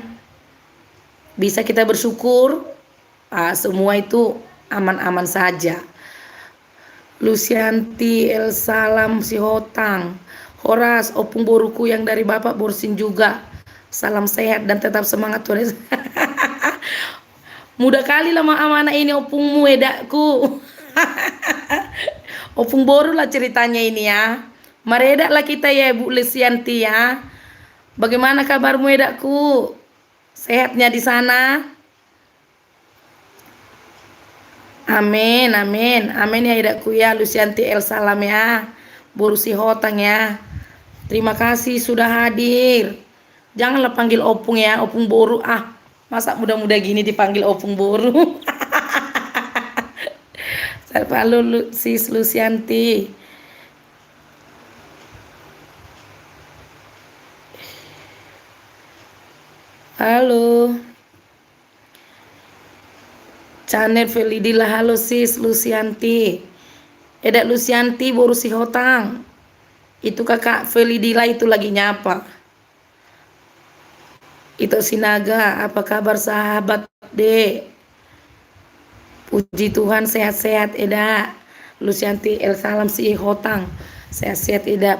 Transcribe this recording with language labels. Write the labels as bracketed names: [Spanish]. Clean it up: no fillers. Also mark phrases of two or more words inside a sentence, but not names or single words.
[Indonesian] Bisa kita bersyukur, semua itu aman-aman saja. Lucianti El Salam si Hotang, [Batak Toba] Horas opung boruku [Indonesian] yang dari Bapak Borsin juga. Salam sehat dan tetap semangat Tuhan. Mudah kali lah amanah ini [Batak Toba] opungmu edakku. Opung boru [Indonesian] lah ceritanya ini ya. Meredak lah kita ya Bu Lucianti ya. Bagaimana kabarmu edakku? Sehatnya di sana? Amin, amin, amin ya idakku ya Lucianti El Salam ya, Borusi Hotang ya. Terima kasih sudah hadir. Janganlah panggil opung ya, [Batak Toba] opung boru [Indonesian] masa muda-muda gini dipanggil opung boru. Halo sis Lucianti. Halo. Channel Felidila, halo sis Lucianti. [Batak Toba] Eda Lucianti Boru si Hotang. [Indonesian] Itu kakak Felidila itu lagi nyapa. Itu Sinaga, apa kabar sahabat dek? Puji Tuhan sehat-sehat Eda. Lucianti El Salam si Hotang. Sehat-sehat Eda.